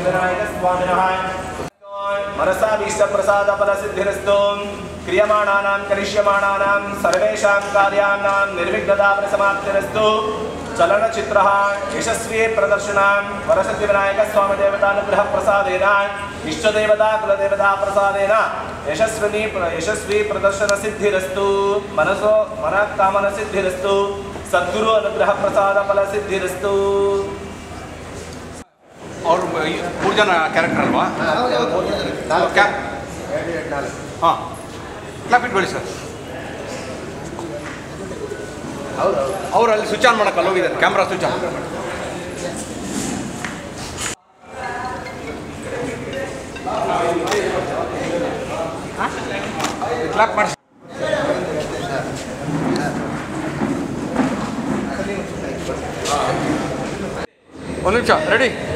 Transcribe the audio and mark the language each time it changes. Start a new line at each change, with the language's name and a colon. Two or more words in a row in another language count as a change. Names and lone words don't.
Sanskrit: विनायक स्वामिनः मनसा भीष्ट प्रसाद फलसिद्धिरस्तु क्रियमाणानां करिष्यमाणानां सर्वेषां कार्याणां निर्विघ्नता समाप्तिरस्तु चलनचित्रः यशस्वी प्रदर्शनां वरसिद्धिविनायक स्वामी देवतानुग्रह प्रसादेन इष्टदेवता कुलदेवता प्रसादेन यशस्वी प्रदर्शन सिद्धिरस्तु मनसो मनःकामन सिद्धिरस्तु सद्गुरु अनुग्रह प्रसाद फल सिद्धिरस्तु
Hindi: और 3 जन
Kannada: ಕ್ಯಾರೆಕ್ಟರ್ ಅಲ್ವಾ ಹಾಂ ಕ್ಲಾಪ್ ಇಟ್ಕೊಳ್ಳಿ ಸರ್ ಅವ್ರು ಅಲ್ಲಿ
English: switch on
Kannada: ಮಾಡೋಕ್ಕಲ್ಲ ಹೋಗಿದ್ದಾರೆ
English: camera switch on
Kannada: ಕ್ಲಾಪ್ ಮಾಡಿ ಒಂದು ನಿಮಿಷ ರೆಡಿ